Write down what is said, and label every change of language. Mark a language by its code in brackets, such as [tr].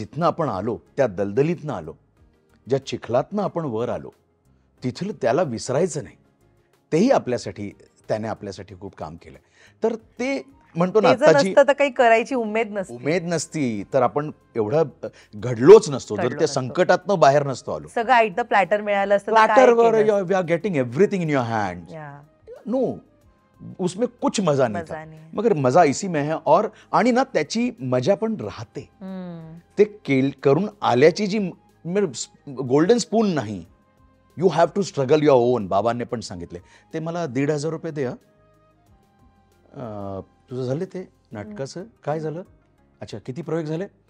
[mr] जिथनं आपण आलो, त्या दलदलीतनं आलो, ज्या चिखलातनं आपण वर आलो, तिथलं त्याला विसरायचं नाही. तेही त्याने आपल्यासाठी खूप काम केलंय. तर ते म्हणतो ना, आत्ताची काही करायची उमेद नसती तर आपण एवढं घडलोच नसतो, जर त्या संकटातनं बाहेर नसतो आलो. सगळं आयतं प्लॅटर मिळालं असतं, [en] प्लॅटरवर we are getting everything in your hand. [hi] No, उसमें कुछ मजा नहीं था, मगर मजा इसी में है. [mr] और आणि ना त्याची मजा पण राहते. ते करून आल्याची जी गोल्डन स्पून नाही, [en] You have to struggle your own. [mr] बाबांनी पण सांगितले. ते मला 1,500 रुपये दे. तुझं झाले ते नाटकाचं काय झालं? अच्छा, किती प्रयोग झाले?